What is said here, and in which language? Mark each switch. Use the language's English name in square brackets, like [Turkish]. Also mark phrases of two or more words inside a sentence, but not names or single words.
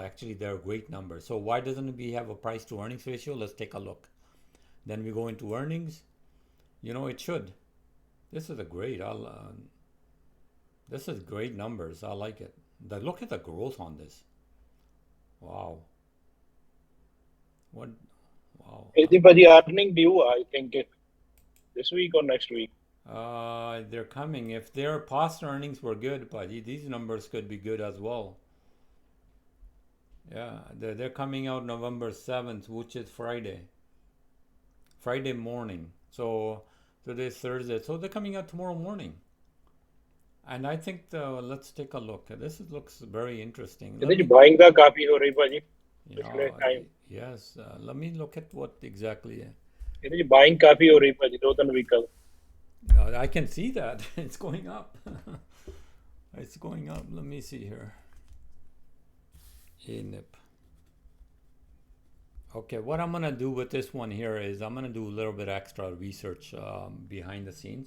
[English] Actually, they're great numbers. So why doesn't we have a price to earnings ratio? Let's take a look. Then we go into earnings. You know, it should. This is a great. This is great numbers. I like it. Look at the growth on this. Wow. What? Wow. [Punjabi] ਇਹਦੀ ਭਾਜੀ [English] earning due I think this week or next week. They're coming. If their past earnings were good, Paji, these numbers could be good as well. Yeah, they're coming out November 7th, which is Friday morning. So today's Thursday. So they're coming out tomorrow morning. And I think let's take a look. This looks very interesting. [Punjabi] ਇਹਦੇ ਚ buying ਦਾ ਕਾਫੀ ਹੋ ਰਹੀ ਭਾਜੀ ਪਿਛਲੇ time. [English] Yes, let me look at what exactly. [Punjabi] ਇਹਦੇ ਚ buying ਕਾਫੀ ਹੋ ਰਹੀ ਭਾਜੀ 2-3 [English] week ago. I can see that. It's going up. It's going up. Let me see here. ANIP. Okay, what I'm going to do with this one here is I'm going to do a little bit extra research behind the scenes.